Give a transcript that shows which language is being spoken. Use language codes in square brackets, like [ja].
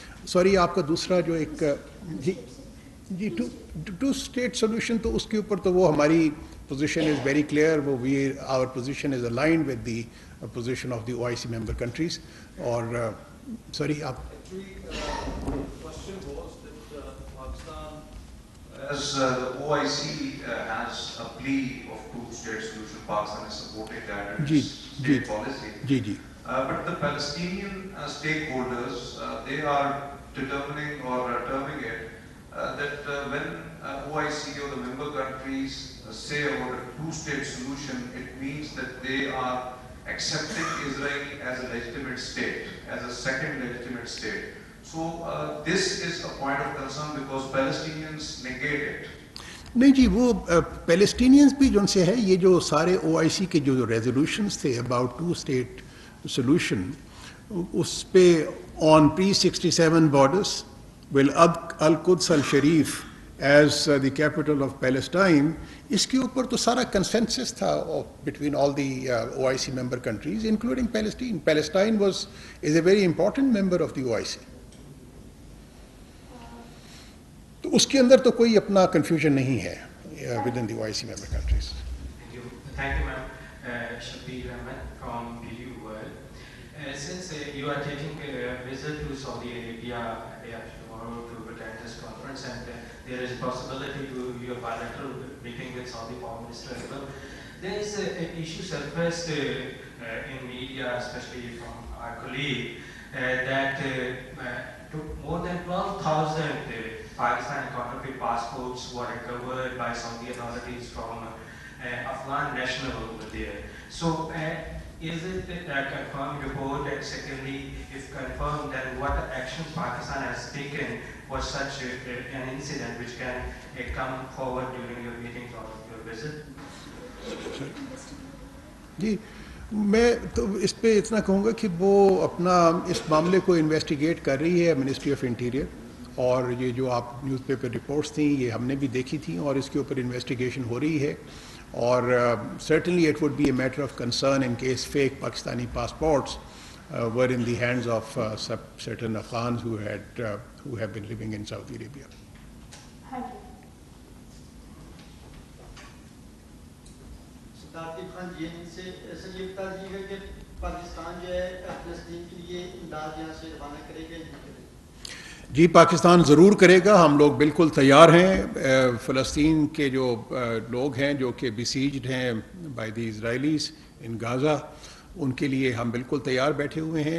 [ur] Sorry, آپ کا دوسرا جو ایک جی ٹو اسٹیٹ سولوشن تو اس کے اوپر تو وہ ہماری [en] position is very clear. Our position is aligned with the position of the OIC member countries. Or sorry, actually, the question was that Pakistan, as the OIC has a plea of two-state solution, Pakistan is supporting that in its state policy. But the Palestinian stakeholders, they are determining or terming it that when OIC or the member countries say about a two-state solution, it means that they are accepting Israel as a legitimate state, as a second legitimate state. So this is a point of concern because Palestinians negate it. [ur] نہیں جی, وہ Palestinians بھی جن سے ہے یہ جو سارے OIC کے جو ریزولوشنز تھے اباؤٹ ٹو اسٹیٹ سولوشن, اس پہ آن [en] pre-67 borders will Al-Quds al-Sharif as the capital of Palestine, [ur] اس کے اوپر تو سارا کنسنسس تھا [en] between all the OIC member countries including Palestine. Palestine is a very important member of the OIC. [ur] تو اس کے اندر تو کوئی اپنا کنفیوژن نہیں ہے [en] within the OIC member countries. Thank you, ma'am. Shabir Ahmed from BU World. Since you are taking a visit to Saudi Arabia tomorrow to attend this conference, and there is a possibility to your bilateral meeting with Saudi Foreign Minister as well, there is an issue surfaced in media, especially from our colleague, that more than 12,000 Pakistani counterfeit passports were recovered by Saudi authorities from Afghan national over there. So is it a confirmed report? And secondly, if confirmed, then what actions Pakistan has taken for such an incident which can come forward during your meetings or your visit? [ur] جی, میں تو اس پہ اتنا کہوں گا کہ وہ اپنا اس معاملے کو انویسٹیگیٹ کر رہی ہے منسٹری آف انٹیریئر, اور یہ جو آپ نیوز پیپر رپورٹس تھیں یہ ہم نے بھی دیکھی تھیں اور اس کے اوپر انویسٹیگیشن ہو رہی ہے. اور [en] certainly it would be a matter of concern in case fake Pakistani passports were in the hands of certain Afghans who have been living in Saudi Arabia. [ur] Sardar Khan جی سے سر یہ بتا دیجیے گا کہ پاکستان جو ہے فلسطین کے لیے امداد یہاں سے روانہ کرے گا یا نہیں کرے گا؟ جی, پاکستان ضرور کرے گا, ہم لوگ بالکل تیار ہیں. فلسطین کے جو لوگ ہیں جو کہ بسیجڈ ہیں بائی دی اسرائیلیز ان غازہ, ان کے لیے ہم بالکل تیار بیٹھے ہوئے ہیں.